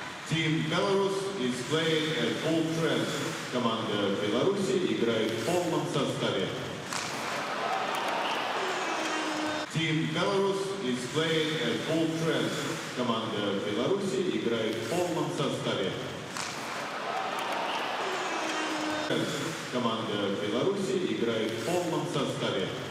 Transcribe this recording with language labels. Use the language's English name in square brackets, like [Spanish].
[English] Team Belarus is playing at full strength. [Russian] Команда Беларуси играет в полном составе. [English] Team Belarus is playing at full strength. [Russian] Команда Беларуси играет в полном составе. Команда Беларуси играет в полном составе.